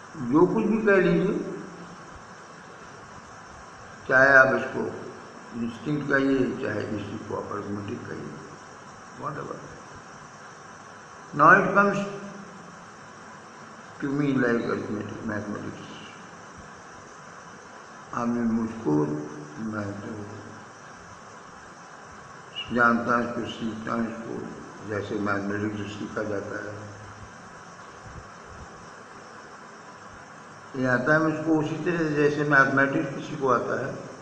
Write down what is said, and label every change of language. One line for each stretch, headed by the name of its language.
Hindi: जो कुछ भी कह लीजिए, चाहे आप इसको इंस्टिंक्ट कहिए, चाहे इसी को अरिथमेटिक कहिए,
English: whatever. Now it comes to me like arithmetic, mathematics.
Hindi: आपने मुझको, मैं तो जानता हूँ, इसको सीखता हूँ, इसको जैसे मैथमेटिक्स सीखा जाता है, ये आता है मुझको उसी तरह से जैसे मैथमेटिक्स किसी को आता है।